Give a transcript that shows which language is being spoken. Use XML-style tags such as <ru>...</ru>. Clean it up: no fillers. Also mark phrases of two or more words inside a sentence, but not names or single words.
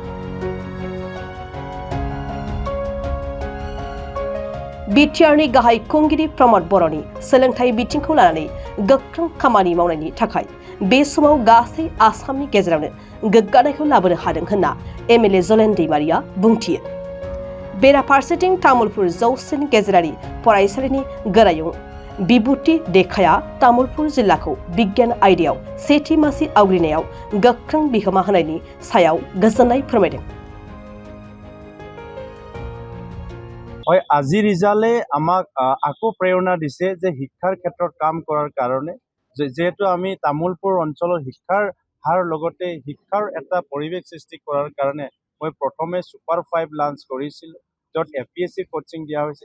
<brx>बिटिआरनि गाहाय खुंगिरि प्रमद बर'नि सोलोंथाइ बिथिंखौ लानानै गोख्रों खामानि मावनायनि थाखाय बे समाव गासै आसामनि गेजेरावनो गोग्गानायखौ लाबोनो हादों होनना एमएलए जलेन दैमारिया बुंथियो। बेराफारसेथिं तामुलपुर जौसिन गेजेरारि फरायसालिनि गोरायुं बिबुति देखाया तामुलपुर जिल्लाखौ बिगियान आयदायाव सेथि मासि आवग्रिनायाव गोख्रों बिहोमा होनायनि सायाव गोजोननाय फोरमायदों।</brx> <as>হয়, আজি ৰিজাল্টে আমাক আকৌ প্ৰেৰণা দিছে যে শিক্ষাৰ ক্ষেত্ৰত কাম কৰাৰ কাৰণে। যেহেতু আমি তামোলপুৰ অঞ্চলৰ শিক্ষাৰ হাৰ লগতে শিক্ষাৰ এটা পৰিৱেশ সৃষ্টি কৰাৰ কাৰণে মই প্ৰথমে সুপাৰ 5 লঞ্চ কৰিছিলোঁ, য'ত APSC কোচিং দিয়া হৈছে।</as>